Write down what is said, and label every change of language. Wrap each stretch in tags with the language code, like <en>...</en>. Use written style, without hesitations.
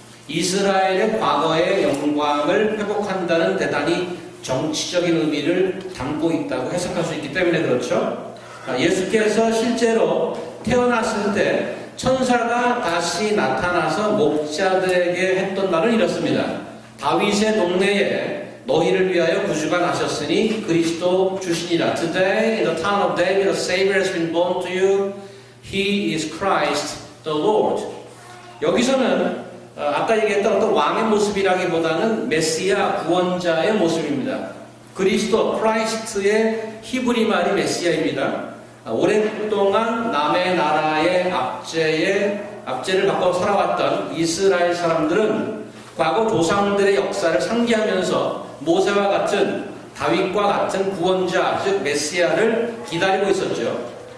<ko>이스라엘의 과거의 영광을 회복한다는 대단히 정치적인 의미를 담고 있다고 해석할 수 있기 때문에 그렇죠. 예수께서 실제로 태어났을 때 천사가 다시 나타나서 목자들에게 했던 말은 이렇습니다. 다윗의 동네에 너희를 위하여 구주가 나셨으니 그리스도 주시니라.</ko> <en>Today in the town of David a Savior has been born to you. He is Christ the Lord.</en> <ko>여기서는 아까 얘기했던 어떤 왕의 모습이라기보다는 메시아 구원자의 모습입니다. 그리스도, 크라이스트의 히브리 말이 메시아입니다. 오랫동안 남의 나라의 압제를 받고 살아왔던 이스라엘 사람들은 과거 조상들의 역사를 상기하면서 모세와 같은 다윗과 같은 구원자, 즉 메시아를 기다리고 있었죠.</ko>